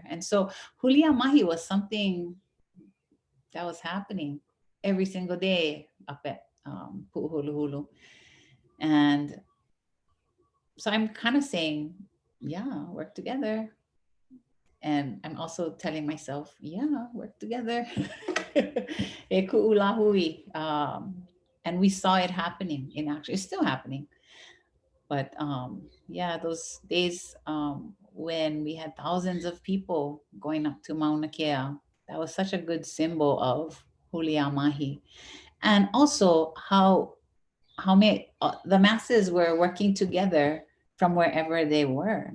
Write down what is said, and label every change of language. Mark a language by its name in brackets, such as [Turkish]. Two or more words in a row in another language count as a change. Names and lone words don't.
[English] And so [Hawaiian] hulia mahi [English] was something that was happening every single day up at Pu'uhuluhulu. And so I'm kind of saying, yeah, work together. And I'm also telling myself, yeah, work together. [Hawaiian] E ku'u lāhui. [English] And we saw it happening in action. It's still happening. But yeah, those days when we had thousands of people going up to Mauna Kea, that was such a good symbol of [Hawaiian] Hulia Mahi. [English] And also how many the masses were working together from wherever they were.